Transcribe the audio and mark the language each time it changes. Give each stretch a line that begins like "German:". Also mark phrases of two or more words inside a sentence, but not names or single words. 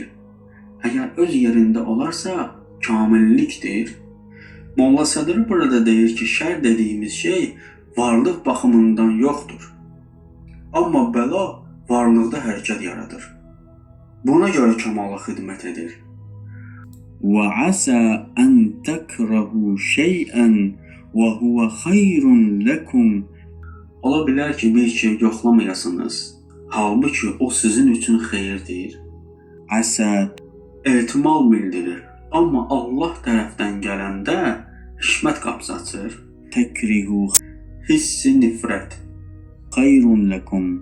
Azerbaijani: Əgər öz yerində olarsa, kamillikdir. Molla Sədr burada deyir ki, şər dediyimiz şey varlıq baxımından yoxdur. Amma bəla varlıqda hərəkət yaradır. Buna görə kamala xidmət edir.
Arabic: وَعَسَى أَنْ تَكْرَهُوا شَيْئًا وَهُوَ خَيْرٌ لَكُمْ.
Azerbaijani: Ola bilər ki, bir şey yoxlamayasınız, halbuki o sizin üçün xeyirdir. Əsə ehtimal bildirir, amma Allah tərəfdən gələndə hikmət qapısı açır.
Arabic: Təkrihu
Azerbaijani: hissi nifrət
Arabic: خير لكم.